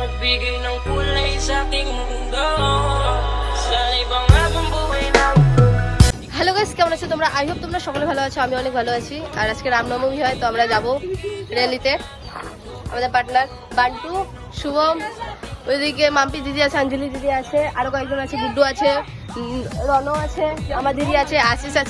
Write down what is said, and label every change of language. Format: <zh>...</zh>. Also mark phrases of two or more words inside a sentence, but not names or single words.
<tl>Bibigay ng kulay sa aking mundo. Sa ibang habang buhay na.</tl> <en>hello guys,</en> <bn>কেমন আছো তোমরা?</bn> <en>I hope</en> <bn>তোমরা সকলে ভালো আছো, আমি অনেক ভালো আছি। আর আজকে রামনবমী হয়, তো আমরা যাব র্যালিতে। আমাদের পার্টনার বান্টু, শুভম, ওইদিকে মাম্পি দিদি আছে, অঞ্জলি দিদি আছে, আরো কয়েকজন আছে, গুড্ডু আছে, রনো আছে, আমার দিদি আছে, আশিস আছে।</bn>